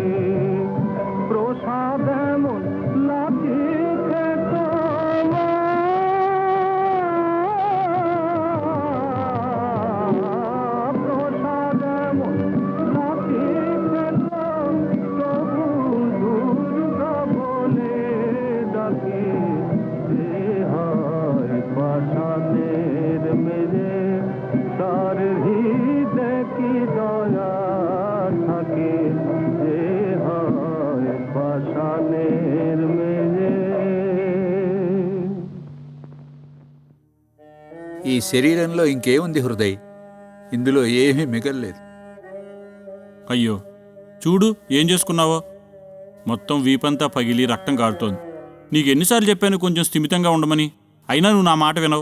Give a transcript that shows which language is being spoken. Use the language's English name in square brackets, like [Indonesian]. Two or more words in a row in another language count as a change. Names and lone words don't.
[Bangla] প্রসাদ এমন লাঠি খেলো, প্রসাদ এমন লাঠি খেলো তবু দুর্গা বলে ডাকে। যে হয় পাষাণের মেয়ে তার হৃদয়ে কি দয়া থাকে। যে হয় পাষাণের মেয়ে। [Telugu] ఈ శరీరంలో ఇంకేముంది హృదయ్? ఇందులో ఏమీ మిగల్లేదు. అయ్యో, చూడు ఏం చేసుకున్నావో. మొత్తం వీపంతా పగిలి రక్తం కారుతోంది. నీకు ఎన్నిసార్లు చెప్పాను కొంచెం స్థిమితంగా ఉండమని, అయినా నువ్వు నా మాట వినవు.